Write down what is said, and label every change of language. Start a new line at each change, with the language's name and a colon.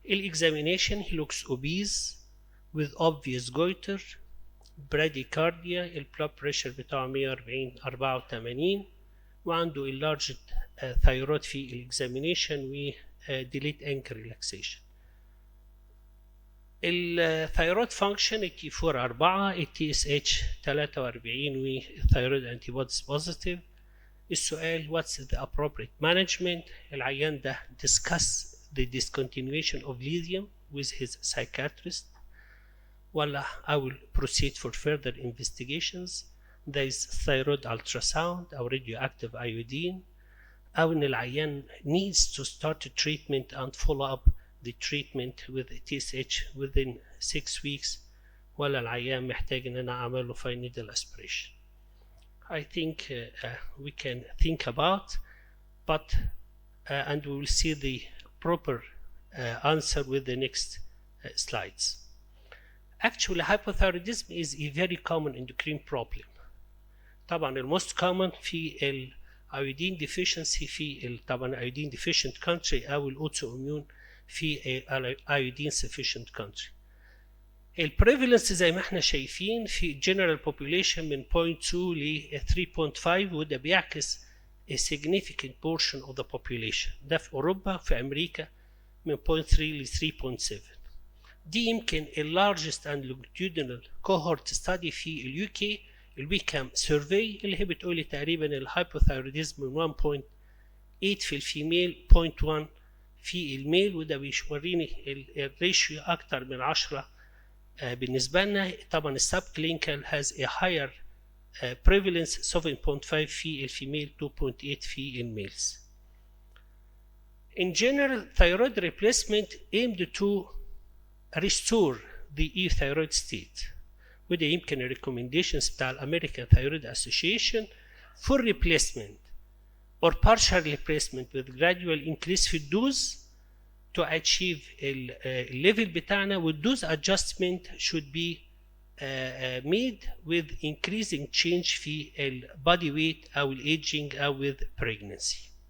English: examination he looks obese with obvious goiter, bradycardia, blood pressure بتاعه 140 84، وعنده enlarged thyroid في examination و delayed ankle relaxation. الثيرويد function التي 4 4، التي اس اتش 43 والثيرويد انتي بوديز بوزيتيف. السؤال what's the appropriate management؟
Arabic: العيان ده
English: discuss the discontinuation of lithium with his psychiatrist، ولا I will proceed for further investigations. there is thyroid ultrasound أو radioactive iodine، أو إن العيان needs to start treatment and follow up the treatment with TSH within 6 weeks،
Arabic: ولا العيان محتاج إن أنا أعمل له
English: fine needle aspiration. I think we can think about but and we will see the proper answer with the next slides. Actually hypothyroidism is a very common endocrine problem. طبعا most common في ال iodine deficiency في ال طبعا iodine deficient country أو ال autoimmune في iodine sufficient country. البريفالنس
Arabic: زي ما احنا شايفين
English: في general population من 0.2 ل 3.5، وده بيعكس a significant portion of the population.
Arabic: ده في أوروبا وفي أمريكا من 0.3 ل 3.7. دي يمكن ال
English: largest and longitudinal cohort study
Arabic: في اليو كي، الويكام سيرفي، اللي هي بتقولي تقريبا الهايبوثايروديزم من 1.8 في الفيميل 0.1 في الميل، وده بيوريني الريشيو أكتر من 10 بالنسبة لنا.
English: طبعا السب clinical has a higher prevalence 7.5 في الفيميل 2.8 في الميلز. In general, thyroid replacement aimed to restore the euthyroid state،
Arabic: وده يمكن
English: الريكومنديشنز بتاع الأمريكان thyroid association for replacement or partial replacement with gradual increase في الدوز to achieve الليفل بتاعنا، والدوز adjustment should be made with increasing change في ال body weight أو ال aging أو with pregnancy.